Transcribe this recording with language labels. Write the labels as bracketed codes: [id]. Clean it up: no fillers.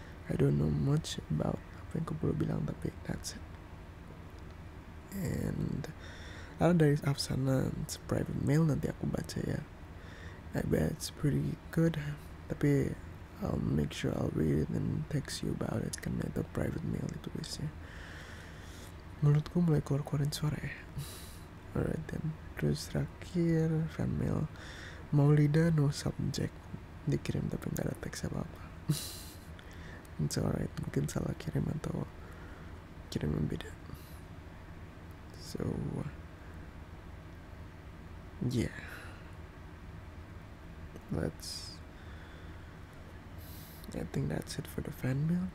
[en] I don't know much about [id] apa yang aku perlu bilang, tapi [en] that's it. [id] And ada dari Afsana, [en] it's private mail, [id] nanti aku baca ya. [en] I bet it's pretty good, [id] tapi [en] I'll make sure I'll read it and text you about it, [id] karena itu private mail ditulisnya. Mulutku mulai keluar-keluarin suara ya. [en] Alright then. [id] Terus terakhir fan mail, Maulida no subject, dikirim tapi gak ada teks apa-apa. [en] It's alright, [id] mungkin salah kirim atau kirim yang beda. [en] So yeah, I think that's it for the fan mail.